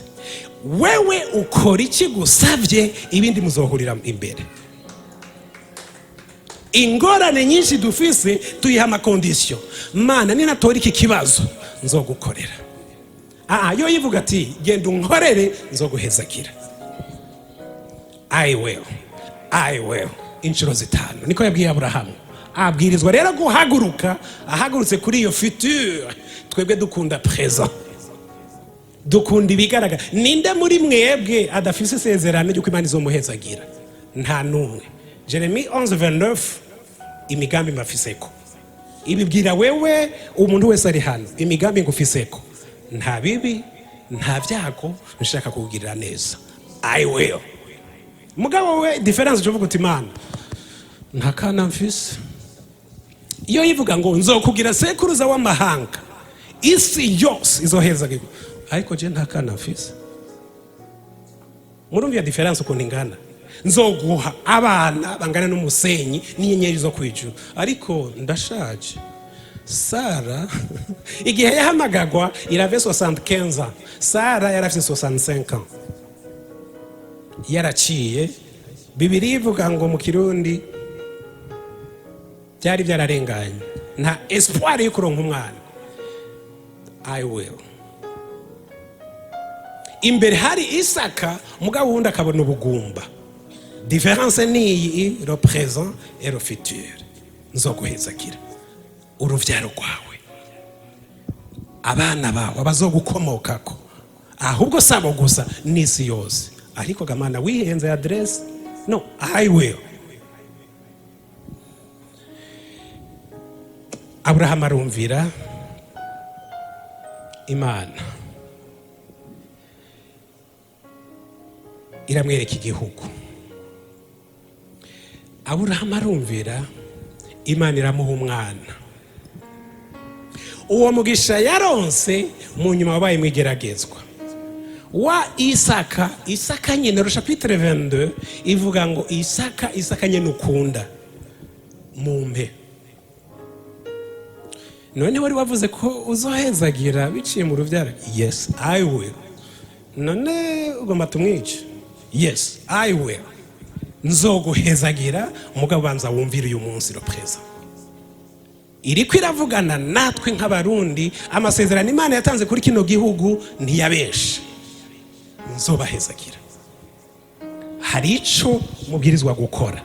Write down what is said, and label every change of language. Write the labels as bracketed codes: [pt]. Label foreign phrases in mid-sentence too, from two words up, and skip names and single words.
[rn] Wewe ukora iki gusavye, ibindi muzohurira imbere. Ingorane nyinshi dufise tuyiha amakondisiyo. Mana ninatora iki kibazo nzogukorera. Yo yivuga ati genda unkorere nzoguhezagira. [en] I will inshuro 5. [rn] Niko yabwiye Aburahamu. Abwirizwa rero guhaguruka, ahagurutse kuri iyo future. Twebwe dukunda présent, dukunda ibigaragara. Ninde muri mwebwe adafise isezerano ryo Imana izomuhezagira? Nta numwe. Jeremie 11:29 imigambi mbafiseko. Ibibwira wewe umuntu wese ari hano, imigambi ngufiseko nta bibi nta byago nshaka kugirira neza. [en] I will. [rn] Mugabo we difference cyo vuga uti Imana nta kana mfise. Iyo yivuga ngo nzokugira sekuruza w'amahanga, isi yose izoheza gigo, ariko je nta kana mfise. Murumva difference uko ningana. Nzoguha abana bangana n'umusenyi n'inyenyeri zo kwijuru, ariko ndashaje. Sara igihe yahamagagwa irave 75 ans, Sara yarafise 65 ans. Yaraciye. Bibiri ivuga ngo mu Kirundi byari byararenganye, nta espoir yo kuronka umwana. [en] I will. [rn] Imbere hari Isaka, mugabo wundi akabona ubugumba. [fr] Différence ni le présent et le futur. [rn] Nzoguhezakira uruvyaro rwawe, abana bawe abazogukomokako, ahubwo sabo gusa n'isi yose. Ariko gamana wihenze address. [en] No, I will. [rn] Aburahamu arumvira Imana, iramwereka igihugu. Aburahamu arumvira Imana, iramuha umwana. Uwo mugisha yaronse mu nyuma wabaye mwigeragezwa wa Isaka. Isaka nyene rusha chapitre 22 ivuga ngo Isaka nyene ukunda mumpe. None wari wavuze ko uzohezagira biciye mu ruvyaro. [en] Yes, I will. [rn] None ugomba tumwice. [en] Yes, I will. [rn] Nzoguhezagira umugabo banza wumvira uyu munsi lo présent. Iriko iravugana natwe nk'abarundi, amasezerano Imana yatanze kuri kino gihugu ntiyabesha. Nzobahezagira. Hari ico mubwirizwa gukora.